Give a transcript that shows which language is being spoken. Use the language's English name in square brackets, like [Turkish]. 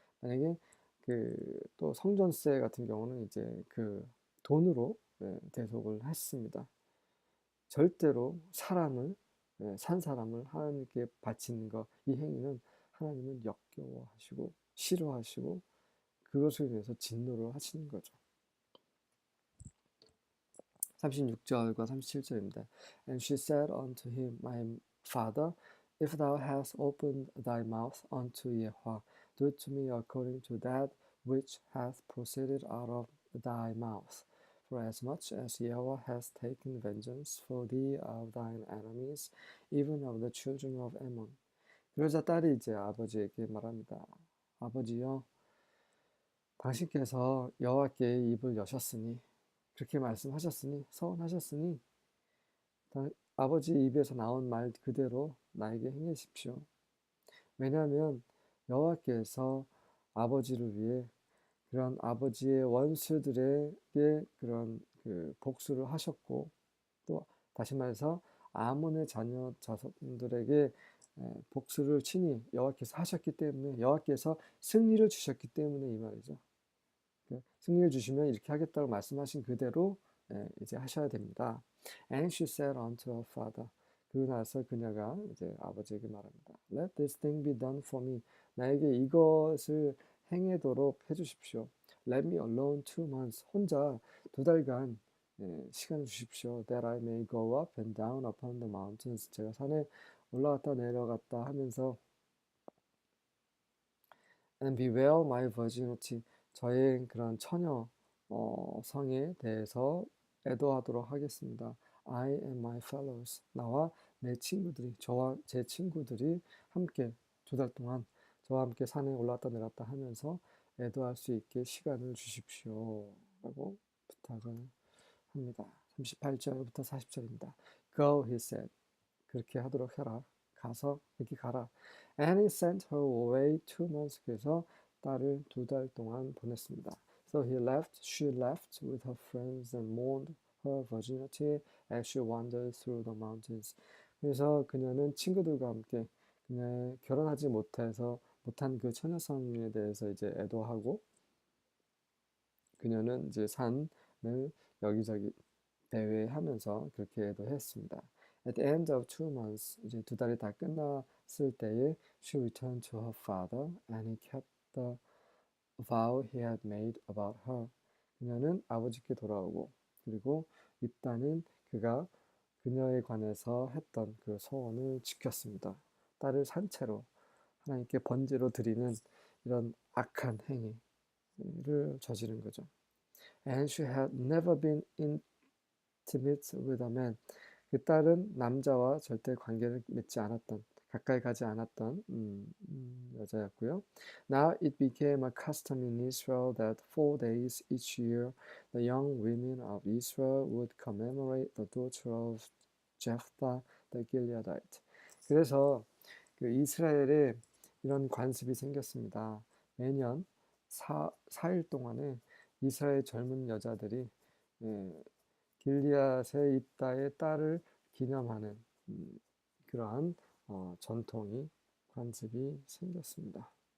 [Korean] 만약에 또 성전세 같은 경우는 이제 그 돈으로 대속을 했습니다. 절대로 산 사람을 하나님께 바치는 거, 이 행위는 하나님은 역겨워하시고 싫어하시고 그것을 위해서 진노를 하시는 거죠. 36절과 37절입니다. [English] And she said unto him, My father, if thou hast opened thy mouth unto Yahweh, do to me according to that which hath proceeded out of thy mouth. For as much as Yahweh has taken vengeance for thee of thine enemies, even of the children of Ammon. [Korean] 그러자 딸이 이제 아버지에게 말합니다. 아버지여, 당신께서 여호와께 입을 여셨으니 그렇게 말씀하셨으니 서원하셨으니 아버지 입에서 나온 말 그대로 나에게 행하십시오. 왜냐하면 여호와께서 아버지를 위해 그런 아버지의 원수들에게 그런 그 복수를 하셨고 또 다시 말해서 아몬의 자손들에게 복수를 친히 여호와께서 하셨기 때문에 여호와께서 승리를 주셨기 때문에 이 말이죠. 승리를 주시면 이렇게 하겠다고 말씀하신 그대로 이제 하셔야 됩니다. [English] And she said unto her father. [Korean] 그러고 나서 그녀가 이제 아버지에게 말합니다. [English] Let this thing be done for me. [Korean] 나에게 이것을 행하도록 해주십시오. [English] Let me alone 2 months. [Korean] 혼자 2달간 시간을 주십시오. [English] That I may go up and down upon the mountains. [Korean] 제가 산에 올라갔다 내려갔다 하면서 [English] And bewail my virginity. [Korean] 저의 그런 처녀 성에 대해서 애도하도록 하겠습니다. [English] I and my fellows. [Korean] 나와 내 친구들이, 저와 제 친구들이 함께 2달 동안 저와 함께 산에 올랐다 내렸다 하면서 애도할 수 있게 시간을 주십시오. 라고 부탁을 합니다. 38절부터 40절입니다. [English] Go, he said. [Korean] 그렇게 하도록 해라. 가서 그렇게 가라. [English] And he sent her away 2 months. [Korean] 그래서 딸을 2달 동안 보냈습니다. [English] So she left with her friends and mourned her virginity as she wandered through the mountains. [Korean] 그래서 그녀는 친구들과 함께 그녀의 결혼하지 못해서 못한 그 처녀성에 대해서 이제 애도하고 그녀는 이제 산을 여기저기 대회하면서 그렇게 애도했습니다. [English] At the end of 2 months, [Korean] 이제 2달이 다 끝났을 때에 [English] she returned to her father and he kept the vow he had made about her. [Korean] 그녀는 아버지께 돌아오고 그리고 입다는 그가 그녀에 관해서 했던 그 소원을 지켰습니다. 딸을 산채로 하나님께 번제로 드리는 이런 악한 행위를 저지른 거죠. [English] And she had never been intimate with a man. [Korean] 그 딸은 남자와 절대 관계를 맺지 않았던, 가까이 가지 않았던 여자였고요. [English] Now it became a custom in Israel that 4 days each year the young women of Israel would commemorate the daughter of Jephthah the Gileadite. [Korean] 그래서 그 이스라엘에 이런 관습이 생겼습니다. 매년 4일 동안에 이스라엘 젊은 여자들이 길리앗의 입다의 딸을 기념하는 그러한 전통이 관습이 생겼습니다.